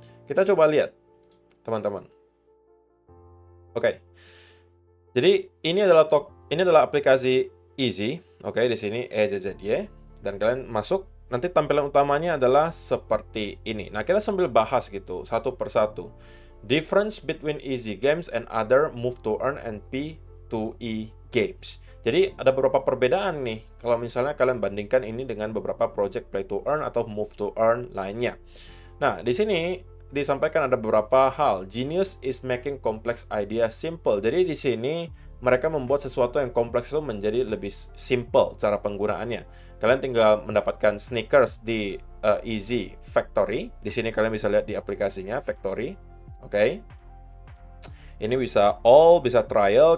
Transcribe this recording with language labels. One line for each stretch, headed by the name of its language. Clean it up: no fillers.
Indonesian: Kita coba lihat, teman-teman. Oke. Jadi ini adalah aplikasi Easy. Oke, di sini EZZY, dan kalian masuk. Nanti tampilan utamanya adalah seperti ini. Nah, kita sambil bahas gitu satu persatu.
English: Difference between easy games and other move to earn and P2E games.
Indonesian: Jadi ada beberapa perbedaan nih kalau misalnya kalian bandingkan ini dengan beberapa project play to earn atau move to earn lainnya. Nah, di sini disampaikan ada beberapa hal.
English: Genius is making complex idea simple.
Indonesian: Jadi di sini mereka membuat sesuatu yang kompleks itu menjadi lebih simple cara penggunaannya. Kalian tinggal mendapatkan sneakers di Easy Factory. Di sini kalian bisa lihat di aplikasinya Factory. Oke. Ini bisa all, bisa trial.